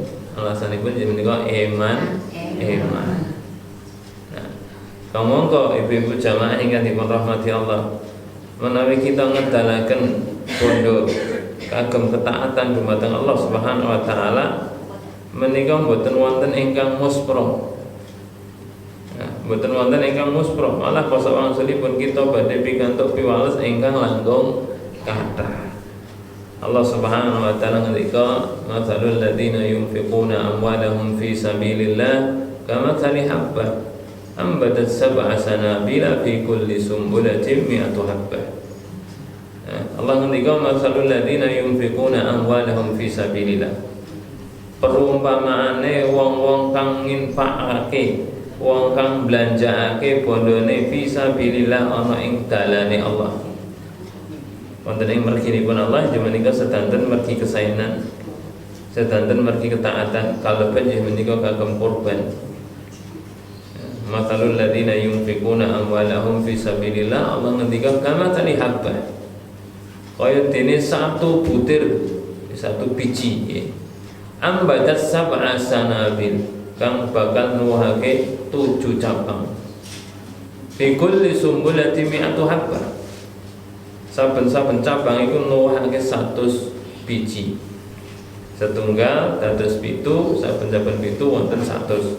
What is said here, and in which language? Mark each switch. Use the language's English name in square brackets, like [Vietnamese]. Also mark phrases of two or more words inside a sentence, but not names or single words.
[Javanese] Alasanipun menika iman. Nah, kamangka ibu-ibu jamaah ingkang dipun rahmati Allah, menawi kita ngedalaken bondo kagem ketaatan dumateng Allah [Arabic] سبحانه وتعالى [Javanese] menika mboten wonten ingkang muspro. Nah, mboten wonten ingkang muspro, malah kosok wangsulipun kita badhe pikantuk piwales ingkang langkung kathah. Allah [Arabic] سبحانه وتعالى [Javanese] ngendika, [Arabic] "مثل الذين ينفقون أموالهم في سبيل الله كمثل حبة أنبتت سبع سنابل في كل سنبلة مائة حبة." Allah ngendika, "مثل الذين ينفقون أموالهم في سبيل الله." [Javanese] Perumpamaane wong-wong kang nginfakake, wong kang belanjaake bondone [Arabic] في سبيل الله [Javanese] ana ing dalane Allah. Wonten ing merginipun Allah menika sedanten mergi kesaenan sedanten mergi ketaatan kalebet nggih menika kagem kurban. [Arabic] مثل الذين ينفقون أموالهم في سبيل الله, Allah ngendikan كمثل حبة. [Javanese] Kaya dene [Indonesian] satu butir, satu biji [Javanese] nggih. [Arabic] أنبتت سبع سنابل, [Javanese] kang bakal nuwuhake 7 cabang. [Arabic] في كل سنبلة مائة حبة. [Javanese] Saben-saben cabang iku nuwuhake 100 biji. Setunggal dados 7, saben-saben 7 wonten 100.